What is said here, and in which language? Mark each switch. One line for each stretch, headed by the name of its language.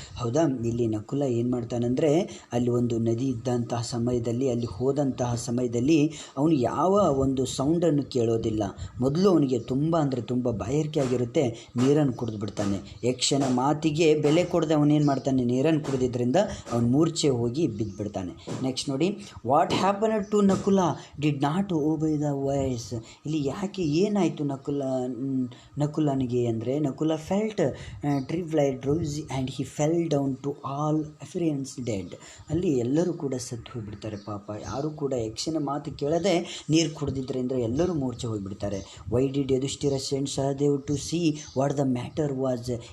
Kannada: ಹೌದಾ, ಇಲ್ಲಿ ನಕುಲ ಏನು ಮಾಡ್ತಾನಂದರೆ, ಅಲ್ಲಿ ಒಂದು ನದಿ ಇದ್ದಂತಹ ಸಮಯದಲ್ಲಿ, ಅಲ್ಲಿ ಹೋದಂತಹ ಸಮಯದಲ್ಲಿ ಅವನು ಯಾವ ಒಂದು ಸೌಂಡನ್ನು ಕೇಳೋದಿಲ್ಲ. ಮೊದಲು ಅವನಿಗೆ ತುಂಬ ಅಂದರೆ ತುಂಬ ಬಾಯಾರಿಕೆ ಆಗಿರುತ್ತೆ, ನೀರನ್ನು ಕುಡಿದು ಬಿಡ್ತಾನೆ. ಯಕ್ಷನ ಮಾತಿಗೆ ಬೆಲೆ ಕೊಡದೆ ಅವನೇನು ಮಾಡ್ತಾನೆ, ನೀರನ್ನು ಕುಡಿದಿದ್ದರಿಂದ ಅವನು ಮೂರ್ಛೆ ಹೋಗಿ ಬಿದ್ದುಬಿಡ್ತಾನೆ.
English: Next ನೋಡಿ, what happen to Nakula did not obey the voice?
Kannada: ಇಲ್ಲಿ ಯಾಕೆ ಏನಾಯಿತು ನಕುಲನಿಗೆ ಅಂದರೆ,
English: Nakula felt tribulate drowsy and he fell down to all appearance dead.
Kannada: ಅಲ್ಲಿ ಎಲ್ಲರೂ ಕೂಡ ಸತ್ತು ಹೋಗಿಬಿಡ್ತಾರೆ ಪಾಪ. ಯಾರೂ ಕೂಡ ಯಕ್ಷನ ಮಾತು ಕೇಳದೆ ನೀರು ಕುಡಿದಿದ್ದರಿಂದ ಎಲ್ಲರೂ ಮೂರ್ಛೆ ಹೋಗಿಬಿಡ್ತಾರೆ.
English: Why did Yudhishthira send Sahadev to see what the matter was?